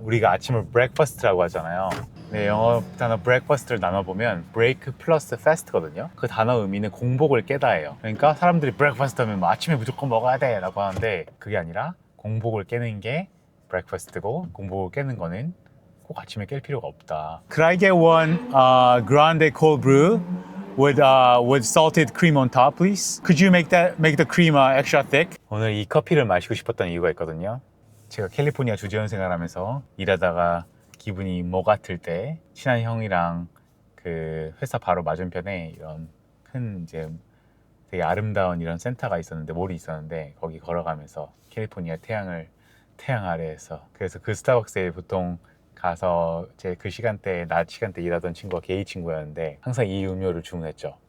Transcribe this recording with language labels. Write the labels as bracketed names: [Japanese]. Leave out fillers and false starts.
[Korean] 우리가 아침을 breakfast라고 하잖아요. 네, 영어 단어 breakfast를 나눠보면 break 플러스 fast거든요. 그 단어 의미는 공복을 깨다예요. 그러니까 사람들이 breakfast 하면 뭐 아침에 무조건 먹어야 돼 라고 하는데 그게 아니라 공복을 깨는 게 breakfast고 공복을 깨는 거는 꼭 아침에 깰 필요가 없다. [English] Could I get one grande cold brew with salted cream on top, please? Could you make the cream extra thick? [Korean] 오늘 이 커피를 마시고 싶었던 이유가 있거든요. 제가 캘리포니아 주재원 생활하면서 일하다가 기분이 뭐 같을 때 친한 형이랑 그 회사 바로 맞은편에 이런 큰 이제 되게 아름다운 이런 센터가 있었는데 몰이 있었는데 거기 걸어가면서 캘리포니아 태양 아래에서 그래서 그 스타벅스에 보통 가서 제 그 시간대 낮 시간대 일하던 친구가 게이 친구였는데 항상 이 음료를 주문했죠.